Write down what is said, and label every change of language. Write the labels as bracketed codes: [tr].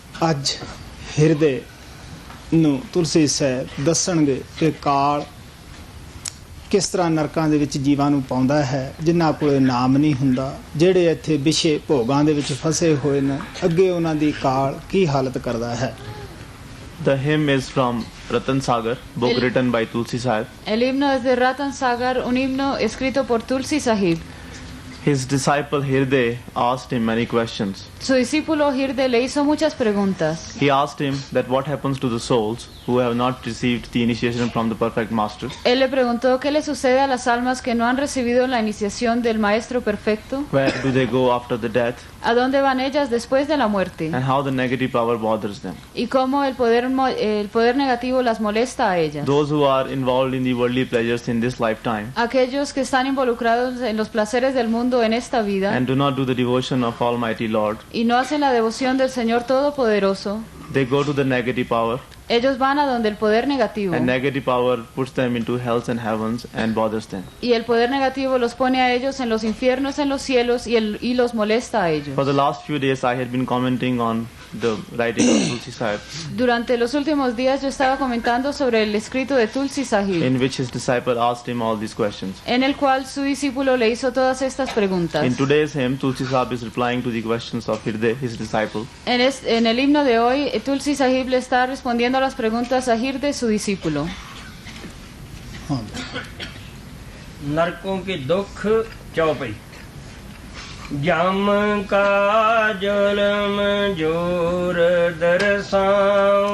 [pa] ਅੱਜ ਹਿਰਦੇ ਨੂੰ ਤੁਲਸੀ ਸਾਹਿਬ ਦੱਸਣਗੇ ਕਿ ਕਾਲ ਕਿਸ ਤਰ੍ਹਾਂ ਨਰਕਾਂ ਦੇ ਵਿੱਚ ਜੀਵਾਂ ਨੂੰ ਪਾਉਂਦਾ ਹੈ ਜਿਨ੍ਹਾਂ ਕੋਲ ਨਾਮ ਨਹੀਂ ਹੁੰਦਾ, ਜਿਹੜੇ ਇੱਥੇ ਵਿਸ਼ੇ ਭੋਗਾਂ ਦੇ ਵਿੱਚ ਫਸੇ ਹੋਏ ਨੇ, ਅੱਗੇ ਉਹਨਾਂ ਦੀ ਕਾਲ ਕੀ ਹਾਲਤ ਕਰਦਾ ਹੈ। [en] The hymn is from Ratan Sagar, book written by Tulsi Sahab. [es] El himno es de Ratan Sagar, un himno escrito por Tulsi Sahib. [en] His disciple Hirde asked him many questions. [es] Su discípulo Hirde le hizo muchas preguntas. [en] He asked him that what happens to the souls who have not received the initiation from the perfect master. [es] Él le preguntó qué le sucede a las almas que no han recibido la iniciación del Maestro Perfecto. [en] Where do they go after the death? [es] ¿A dónde van ellas después de la muerte? [en] And how the negative power bothers them. [es] Y cómo el poder negativo las molesta a ellas. [en] Those who are involved in the worldly pleasures in this lifetime [es] Aquellos que están involucrados en los placeres del mundo en esta vida [en] and do not do the devotion of Almighty Lord, [es] y no hacen la devoción del Señor Todopoderoso, [en] they go to the negative power, [es] ellos van a donde el poder negativo, [en] and negative power puts them into hells and heavens and bothers them. [es] y el poder negativo los pone a ellos en los infiernos, en los cielos, y los molesta a ellos. [en] For the last few days I had been commenting on the writing of Tulsi Sahib, [es] Durante los últimos días yo estaba comentando sobre el escrito de Tulsi Sahib, [en] in which his disciple asked him all these questions. [es] en el cual su discípulo le hizo todas estas preguntas. [en] In today's hymn, Tulsi Sahib is replying to the questions of Hirde, his disciple. [es] En el himno de hoy, Tulsi Sahib le está respondiendo a las preguntas a Hirde, su discípulo. [hi] हाँ, नरकों के दुख चौपाई जम का जुल्म जोर दरसाऊं